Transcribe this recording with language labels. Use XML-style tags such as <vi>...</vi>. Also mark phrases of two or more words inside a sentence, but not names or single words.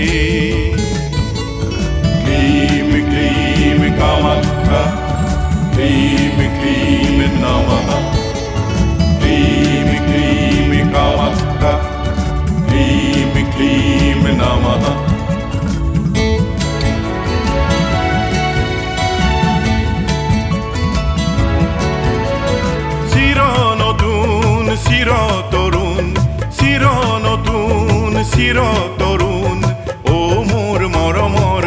<sa>क्लीं क्लीं कामाख्या क्लीं क्लीं नमः। क्लीं क्लीं कामाख्या क्लीं क्लीं नमः।</sa> <as>চিৰ তৰুণ চিৰ নতুন চিৰ তৰুণ ও মোৰ মৰমৰ</as>